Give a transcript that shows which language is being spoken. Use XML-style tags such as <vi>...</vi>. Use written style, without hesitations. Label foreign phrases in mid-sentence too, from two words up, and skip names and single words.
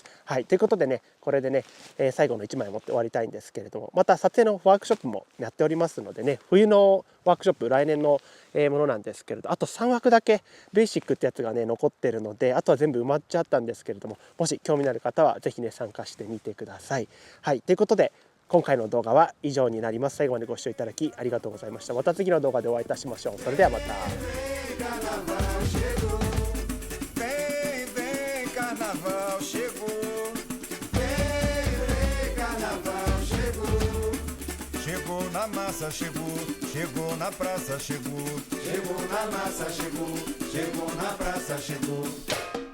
<ja>はい、ということでねこれでね、最後の1枚を持って終わりたいんですけれども、また撮影のワークショップもやっておりますのでね、冬のワークショップ来年のものなんですけれど、あと3枠だけベーシックってやつがね残ってるので、あとは全部埋まっちゃったんですけれども、もし興味のある方はぜひね参加してみてください。はい、ということで今回の動画は以上になります。最後までご視聴いただきありがとうございました。また次の動画でお会いいたしましょう。それではまた。</ja> <pt>Chegou na massa, chegou na praça, chegou na massa, chegou na praça, chegou.</pt>